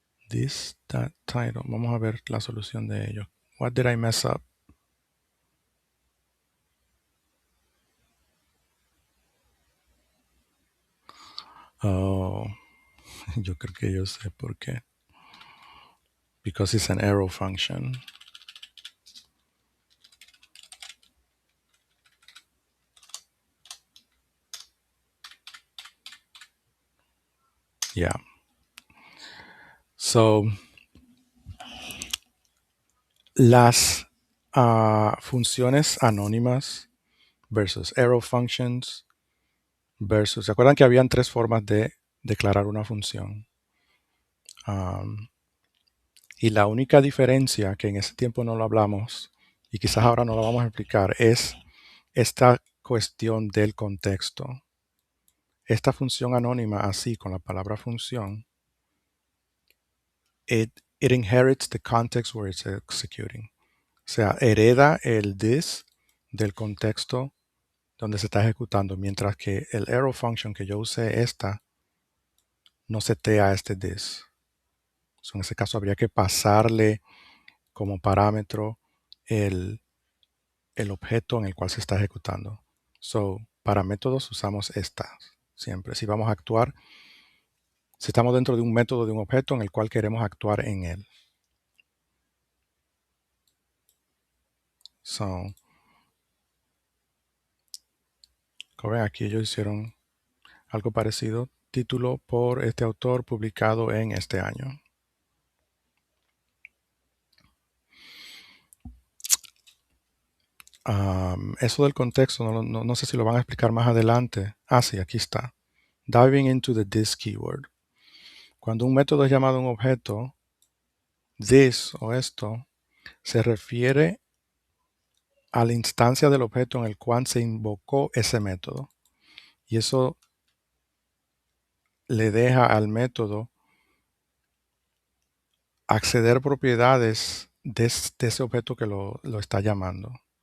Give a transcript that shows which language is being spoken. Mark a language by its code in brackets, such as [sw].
[en] This, that title. [es] Vamos a ver la solución de ello. [en] What did I mess up? [es] Oh, yo creo que yo sé por qué. [en] Because it's an arrow function. [es] Yeah. So, las funciones anónimas versus arrow functions versus... ¿Se acuerdan que habían tres formas de declarar una función? Y la única diferencia, que en ese tiempo no lo hablamos y quizás ahora no lo vamos a explicar, es esta cuestión del contexto. Esta función anónima, así con la palabra función, [en] it inherits the context where it's executing. [es] O sea, hereda el this del contexto donde se está ejecutando, mientras que el arrow function que yo usé esta no setea este this. So, en ese caso habría que pasarle como parámetro el objeto en el cual se está ejecutando. So, para métodos usamos esta siempre. Si vamos a actuar, si estamos dentro de un método de un objeto en el cual queremos actuar en él. So, como ven, aquí ellos hicieron algo parecido. Título por este autor publicado en este año. Eso del contexto, no sé si lo van a explicar más adelante. Ah, sí, aquí está. [en] Diving into the this keyword. [es] Cuando un método es llamado un objeto, this o esto se refiere a la instancia del objeto en el cual se invocó ese método. Y eso le deja al método acceder propiedades de ese objeto que lo está llamando.